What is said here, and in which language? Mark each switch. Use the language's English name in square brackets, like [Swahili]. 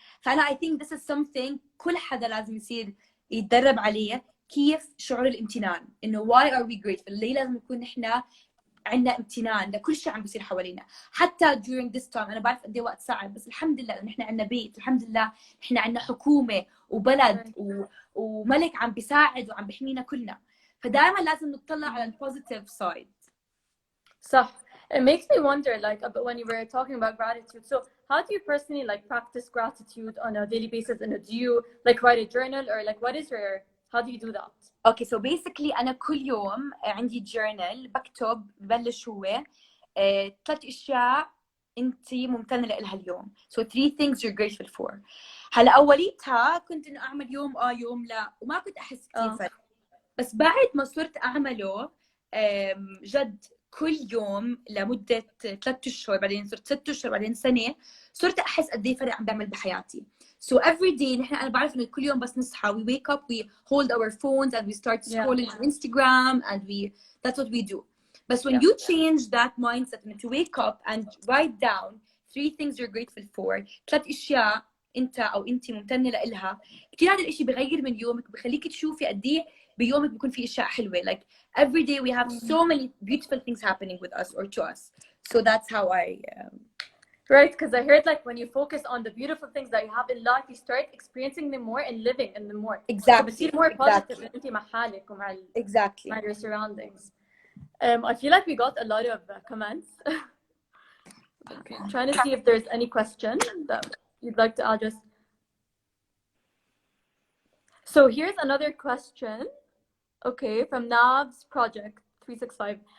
[Arabic] فأنا [English] I think this is something [Arabic] كل حدا لازم يصير يتدرب عليه، كيف شعور الامتنان، إنه [English] why are we grateful؟ [Arabic] ليه لازم نكون نحن عندنا امتنان لكل شيء عم بيصير حوالينا، حتى [English] during this time. [Arabic] أنا بعرف قد إيه وقت صعب، بس الحمد لله إن نحن عندنا بيت، الحمد لله نحن عندنا حكومة وبلد وملك عم بيساعد وعم بيحمينا كلنا. فدائما لازم نطلع على البوزيتيف سايد. صح. [English] It makes me wonder, like, when you were talking about gratitude, so how do you personally like practice gratitude on a daily basis? And do you like write a journal, or like what is your, how do you do that? Okay, so basically [Arabic] أنا كل يوم عندي journal بكتب، ببلش هو 3 أشياء أنت ممتنة لها اليوم. [English] So 3 things you're grateful for. [Arabic] هلا أوليتها كنت إنه أعمل يوم يوم لا، وما كنت أحس كثير فرق. بس بعد ما صرت أعمله جد كل يوم لمدة 3 أشهر، بعدين صرت 6 أشهر، بعدين سنة، صرت أحس قد إيه فرق عم بعمل بحياتي. [English] So every day [Arabic] أنا بعرف إنه كل يوم بس نصحى [English] we wake up, we hold our phones and we start scrolling on Instagram and that's what we do. But when you change that mindset to wake up and write down 3 things you're grateful for، [Arabic] 3 أشياء أنت أو أنتِ ممتنة لإلها، كتير هذا الإشي بغير من يومك، بخليك تشوفي قد إيه بيومك بيكون في أشياء حلوة. [English] Like every day we have so many beautiful things happening with us or to us. So that's how I Right, because I heard like when you focus on the beautiful things that you have in life, you start experiencing them more and living in them more. Exactly. So [Arabic] بتصير [English] more positive [Arabic] أنت مع حالك ومع [English] exactly [Arabic] مع [English] your surroundings. I feel like we got a lot of comments. Okay, I'm trying to see if there's any question that you'd like to address. So here's another question. Okay, from Nav's Project 365.